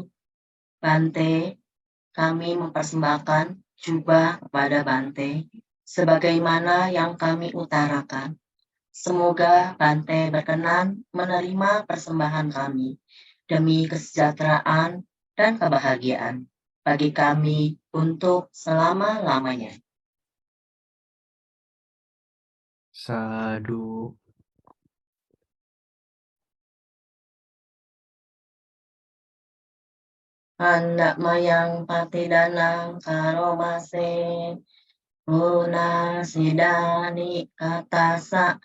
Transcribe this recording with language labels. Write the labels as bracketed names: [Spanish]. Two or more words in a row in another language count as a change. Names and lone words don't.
[Indonesian] Bante, kami mempersembahkan jubah kepada Bante sebagaimana yang kami utarakan. Semoga Bante berkenan menerima persembahan kami demi kesejahteraan dan kebahagiaan bagi kami untuk selama-lamanya. [Pali] Sadu. Hendak mayang patidanang karomase, Guna sidani katasa,